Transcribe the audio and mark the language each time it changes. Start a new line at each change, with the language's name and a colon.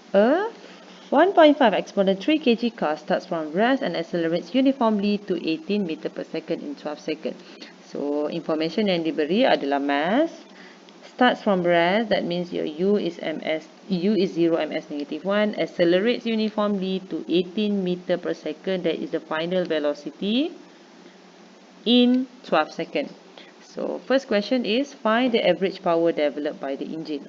English: A 1.5 exponent 3 kg car starts from rest and accelerates uniformly to 18 meter per second in 12 seconds.
Malay: So, information yang diberi adalah mass.
English: Starts from rest, that means your U is 0 ms negative 1. Accelerates uniformly to 18 meter per second, that is the final velocity in 12 seconds. So, first question is, find the average power developed by the engine.